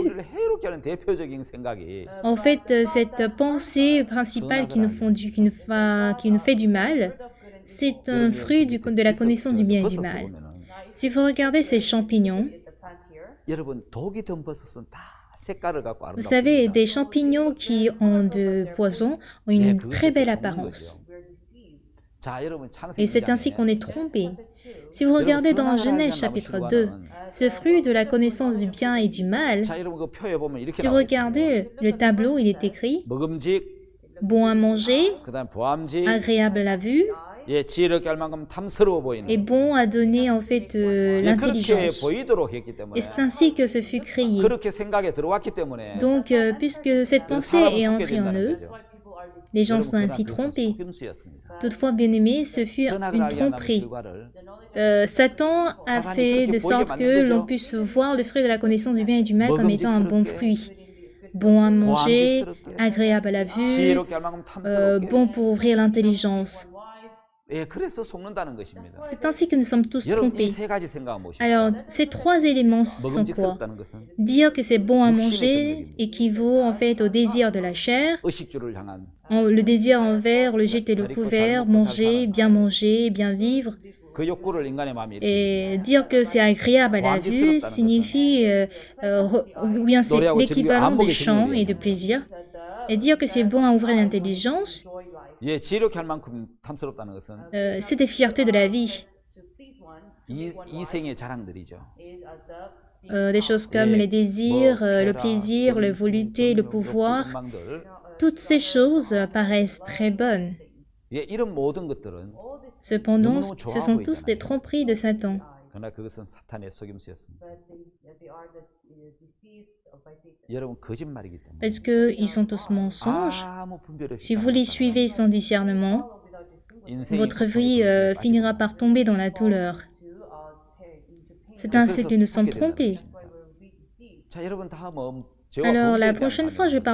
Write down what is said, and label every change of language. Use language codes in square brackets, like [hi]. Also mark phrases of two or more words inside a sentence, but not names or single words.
[ko] 우리를 해롭게 하는 대표적인 생각이 [fr] En fait, cette pensée principale qui nous fait du mal, c'est un fruit de la connaissance du bien et du mal. Si vous regardez ces champignons, [ko] 여러분 독이 든 버섯은 다 색깔을 갖고 [fr] vous savez, [ko] 아름답습니다. [fr] des champignons qui ont de poison ont une très belle apparence. [ko] 자, 여러분 창세기 [fr] Et c'est ainsi [ko] 2장에 [fr] qu'on est trompé. Si vous regardez dans Genèse chapitre 2, ce fruit de la connaissance du bien et du mal, [ko] 자, 여러분 그 표에 보면 이렇게 [fr] si vous [ko] 나와 있습니다. [fr] regardez le tableau, il est écrit [ko] 먹음직, [fr] bon à manger, [ko] 그다음 보암직, [fr] agréable à la vue [ko] 예, 지혜롭게 할 만큼 탐스러워 보이는. [fr] et bon à donner en fait [ko] 예, 그렇게 [fr] l'intelligence. [ko] 보이도록 했기 때문에 [fr] Et c'est ainsi que ce fut créé. [ko] 그렇게 생각에 들어왔기 때문에 [fr] Donc, puisque cette pensée [ko] 사람은 [fr] est [ko] 속게 [fr] entrée en [ko] 된다는 [fr] eux, [ko] 거죠. [fr] les gens [ko] 여러분, [fr] sont [ko] 그러나 [fr] ainsi [ko] 그것은 [fr] trompés. [ko] 속임수였습니다. [fr] Toutefois, bien aimé, ce fut [ko] 선악을 [fr] une [ko] 알게 한다는 [fr] tromperie. [ko] 결과를 [fr] Satan a fait de sorte que l'on puisse voir le fruit de la connaissance du bien et du mal comme étant un bon fruit. Bon à manger, agréable à la vue, [ko] 지혜롭게 할 만큼 탐스럽게 [fr] bon pour ouvrir l'intelligence. [ko] 예, 그래서 속는다는 것입니다. [fr] C'est ainsi que nous sommes tous [ko] 여러분 이 [fr] trompés. [ko] 세 가지 생각은 무엇입니까? [fr] Alors, ces trois éléments sont quoi? [ko] 먹음직스럽다는 것은 [fr] Dire que c'est bon à manger équivaut en fait au désir de la chair, [ko] 의식주를 향한 [fr] le désir envers le jeter le couvert, manger, bien vivre. [ko] 그 욕구를 인간의 마음에 [fr] Et dire que c'est agréable à la vue signifie, ou bien c'est l'équivalent de chant et de plaisir. Et dire que c'est bon à ouvrir l'intelligence, [ko] 예, 지혜롭게 할 만큼 탐스럽다는 것은 [fr] c'est des fiertés de la vie. [ko] 이 생의 자랑들이죠. [fr] Des choses comme les désirs, le plaisir, la volonté, le pouvoir. [ko] 욕망들. [fr] Toutes ces choses paraissent très bonnes. [ko] 예, 이런 모든 것들은 [fr] Cependant, ce sont tous des tromperies de Satan. [ko] 그러나 그것은 사탄의 속임수였습니다. 여러분 거짓말이기 때문에 [fr] Parce qu'ils sont tous mensonges. [ko] 아무 분별 없이 [fr] Si vous les suivez sans discernement, [ko] 인생이 [fr] votre vie finira par tomber dans la douleur. C'est ainsi que nous sommes trompés. [ko] 자, 여러분 다음은 죄와 [fr] Alors, la [ko] 범죄에 대한 [fr] prochaine fois, je